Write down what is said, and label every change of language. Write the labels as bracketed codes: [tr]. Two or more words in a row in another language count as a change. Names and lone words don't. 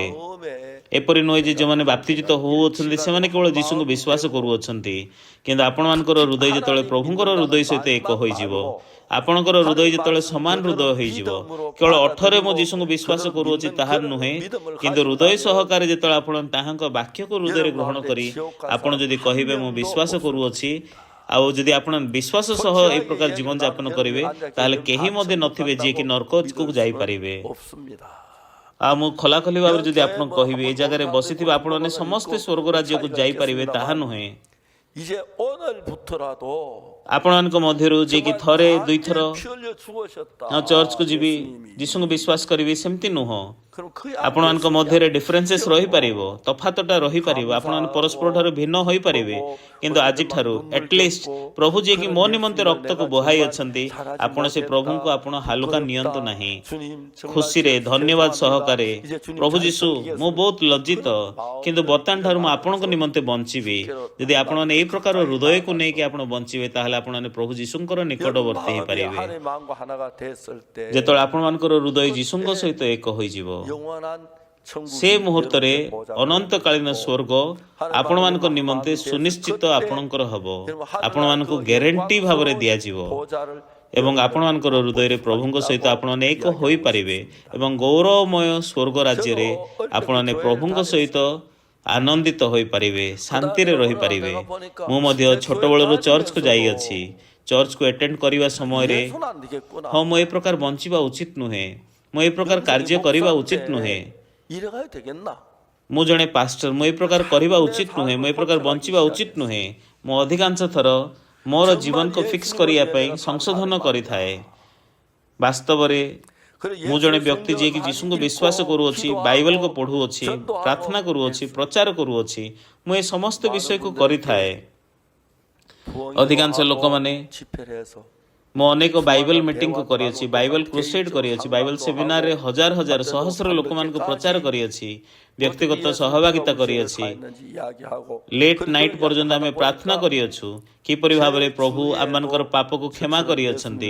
[or] ଏପରି ନୁହେଁ ଯେ ଯେଉଁମାନେ ବାପ୍ତିଜିତ ହେଉଅଛନ୍ତି ସେମାନେ କେବଳ ଯୀଶୁଙ୍କୁ ବିଶ୍ୱାସ କରୁଅଛନ୍ତି, କିନ୍ତୁ ଆପଣମାନଙ୍କର ହୃଦୟ ଯେତେବେଳେ ପ୍ରଭୁଙ୍କର ହୃଦୟ ସହିତ ଏକ ହୋଇଯିବ, ଆପଣଙ୍କର ହୃଦୟ ଯେତେବେଳେ ସମାନ ହୃଦୟ ହୋଇଯିବ, କେବଳ ଅଠରେ ମୁଁ ଯୀଶୁଙ୍କୁ ବିଶ୍ୱାସ କରୁଅଛି ତାହା ନୁହେଁ, କିନ୍ତୁ ହୃଦୟ ସହକାରେ ଯେତେବେଳେ ଆପଣ ତାହାଙ୍କ ବାକ୍ୟକୁ ହୃଦୟରେ ଗ୍ରହଣ କରି ଆପଣ ଯଦି କହିବେ ମୁଁ ବିଶ୍ୱାସ କରୁଅଛି, ଆଉ ଯଦି ଆପଣ ବିଶ୍ୱାସ ସହ ଏହି ପ୍ରକାର ଜୀବନ ଯାପନ କରିବେ, ତାହେଲେ କେହି ମଧ୍ୟ ନଥିବେ ଯିଏକି ନର୍କକୁ ଯାଇପାରିବେ। ଆଉ ମୁଁ ଖୋଲାଖୋଲି ଭାବରେ ଯଦି ଆପଣଙ୍କୁ କହିବି, ଏ ଜାଗାରେ ବସିଥିବା ଆପଣମାନେ ସମସ୍ତେ ସ୍ୱର୍ଗ ରାଜ୍ୟକୁ ଯାଇପାରିବେ ତାହା ନୁହେଁ। [ko] 이제 오늘부터라도 [or] ଆପଣମାନଙ୍କ ମଧ୍ୟରୁ ଯିଏକି ଥରେ ଦୁଇଥର [ko] 피 흘려 죽으셨다. [or] ଚର୍ଚ୍ଚକୁ ଯିବି, [ko] 예수님이. [or] ଯୀଶୁଙ୍କୁ ବିଶ୍ୱାସ କରିବି, ସେମିତି ନୁହଁ। [ko] 그럼 그 [or] ଆପଣମାନଙ୍କ ମଧ୍ୟରେ ଡିଫରେନ୍ସେସ୍ ରହିପାରିବ, ତଫାତଟା ରହିପାରିବ, ଆପଣମାନେ ପରସ୍ପରଠାରୁ ଭିନ୍ନ ହୋଇପାରିବେ, କିନ୍ତୁ ଆଜିଠାରୁ ଆଟଲିଷ୍ଟ ପ୍ରଭୁ ଯିଏକି ମୋ ନିମନ୍ତେ ରକ୍ତକୁ ବୋହାଇ ଅଛନ୍ତି, ଆପଣ ସେ ପ୍ରଭୁଙ୍କୁ ଆପଣ ହାଲୁକା ନିଅନ୍ତୁ ନାହିଁ। ଖୁସିରେ ଧନ୍ୟବାଦ ସହକାରେ, ପ୍ରଭୁ ଯୀଶୁ ମୁଁ ବହୁତ ଲଜ୍ଜିତ, କିନ୍ତୁ ବର୍ତ୍ତମାନ ଠାରୁ ମୁଁ ଆପଣଙ୍କ ନିମନ୍ତେ ବଞ୍ଚିବି। ଯଦି ଆପଣମାନେ ଏହି ପ୍ରକାର ହୃଦୟକୁ ନେଇକି ଆପଣ ବଞ୍ଚିବେ, ତାହେଲେ ଆପଣମାନେ ପ୍ରଭୁ ଯୀଶୁଙ୍କର ନିକଟବର୍ତ୍ତୀ ହେଇପାରିବେ। [ko] 하나님 마음과 하나가 됐을 때 [or] ଯେତେବେଳେ ଆପଣମାନଙ୍କର ହୃଦୟ ଯୀଶୁଙ୍କ ସହିତ ଏକ ହୋଇଯିବ, [ko] 영원한 [or] ସେ ମୁହୂର୍ତ୍ତରେ ଅନନ୍ତକାଳୀନ ସ୍ୱର୍ଗ ଆପଣମାନଙ୍କ ନିମନ୍ତେ ସୁନିଶ୍ଚିତ ଆପଣଙ୍କର ହେବ, ଆପଣମାନଙ୍କୁ ଗ୍ୟାରେଣ୍ଟି ଭାବରେ ଦିଆଯିବ, ଏବଂ ଆପଣମାନଙ୍କର ହୃଦୟରେ ପ୍ରଭୁଙ୍କ ସହିତ ଆପଣମାନେ ଏକ ହୋଇପାରିବେ, ଏବଂ ଗୌରବମୟ ସ୍ୱର୍ଗ ରାଜ୍ୟରେ ଆପଣମାନେ ପ୍ରଭୁଙ୍କ ସହିତ ଆନନ୍ଦିତ ହୋଇପାରିବେ, ଶାନ୍ତିରେ ରହିପାରିବେ। ମୁଁ ମଧ୍ୟ ଛୋଟବେଳରୁ ଚର୍ଚ୍ଚକୁ ଯାଇଅଛି। ଚର୍ଚ୍ଚକୁ ଆଟେଣ୍ଡ କରିବା ସମୟରେ [ko] 예수는 안 되겠구나. [or] ହଁ ମୁଁ ଏ ପ୍ରକାର ବଞ୍ଚିବା ଉଚିତ ନୁହେଁ, ମୁଁ ଏ ପ୍ରକାର କାର୍ଯ୍ୟ କରିବା ଉଚିତ ନୁହେଁ, [ko] 이래가야 되겠나? [or] ମୁଁ ଜଣେ ପାଷ୍ଟର, ମୁଁ ଏ ପ୍ରକାର କରିବା ଉଚିତ ନୁହେଁ, ମୁଁ ଏ ପ୍ରକାର ବଞ୍ଚିବା ଉଚିତ ନୁହେଁ। ମୁଁ ଅଧିକାଂଶ ଥର ମୋର ଜୀବନକୁ ଫିକ୍ସ କରିବା ପାଇଁ ସଂଶୋଧନ କରିଥାଏ। ବାସ୍ତବରେ ମୁଁ ଜଣେ ବ୍ୟକ୍ତି ଯିଏକି ଯୀଶୁଙ୍କୁ ବିଶ୍ୱାସ କରୁଅଛି, ବାଇବେଲକୁ ପଢ଼ୁଅଛି, ପ୍ରାର୍ଥନା କରୁଅଛି, ପ୍ରଚାର କରୁଅଛି, ମୁଁ ଏ ସମସ୍ତ ବିଷୟକୁ କରିଥାଏ। ଅଧିକାଂଶ ଲୋକମାନେ [ko] 집회를 해서 [or] ମୁଁ ଅନେକ [en] Bible meetingku [or] କରିଅଛି, [en] Bible crusade [or] କରିଅଛି, [en] Bible seminarre [or] ହଜାର ହଜାର ସହସ୍ର ଲୋକମାନଙ୍କୁ ପ୍ରଚାର କରିଅଛି, ବ୍ୟକ୍ତିଗତ ସହଭାଗିତା କରିଅଛି, [en] late night [or] ପର୍ଯ୍ୟନ୍ତ ଆମେ ପ୍ରାର୍ଥନା କରିଅଛୁ, କିପରି ଭାବରେ ପ୍ରଭୁ ଆମମାନଙ୍କର ପାପକୁ କ୍ଷମା କରିଅଛନ୍ତି।